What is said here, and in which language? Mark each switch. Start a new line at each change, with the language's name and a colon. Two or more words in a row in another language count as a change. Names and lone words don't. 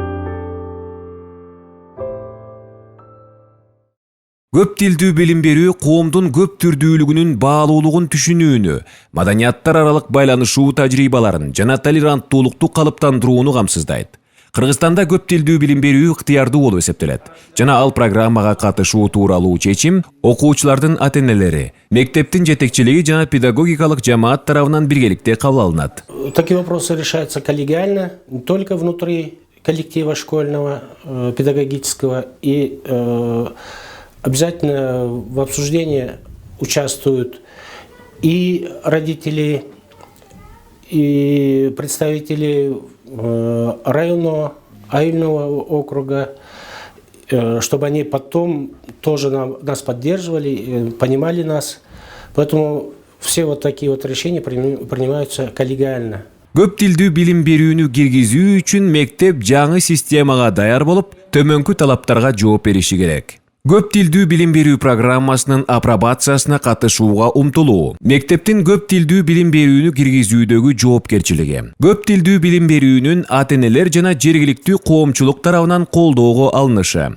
Kyrgyz: Көп тилдүү билим берүү коомдун көп түрдүүлүгүнүн баалуулугун түшүнүүнү, маданияттар аралык байланышуу тажрыйбаларын жана толеранттуулукту калыптандырууну камсыздайт. Кыргызстанда көп тилдүү билим берүү ыктыярдуу болуп эсептелет. Жана ал программага катышуу тууралуу чечим окуучулардын ата-энелери, мектептин жетекчилиги жана педагогикалык жамаат тарабынан биргеликте кабыл алынат.
Russian: Такие вопросы решаются коллегиально, не только внутри коллектива школьного, педагогического, и обязательно в обсуждении участвуют и родители, и представители районного округа, чтобы они потом тоже нас поддерживали, понимали нас. Поэтому все вот такие вот решения принимаются коллегиально.
Kyrgyz: Көп тилдүү билим берүүнү киргизүү үчүн мектеп жаңы системага даяр болуп, төмөнкү талаптарга жооп бериши керек. Көп тилдүү билим берүү программасынын апробациясына катышууга умтулуу, мектептин көп тилдүү билим берүүнү киргизүүдөгү жоопкерчилиги, көп тилдүү билим берүүнүн ата-энелер жана жергиликтүү коомчулук тарабынан колдоого алынышы.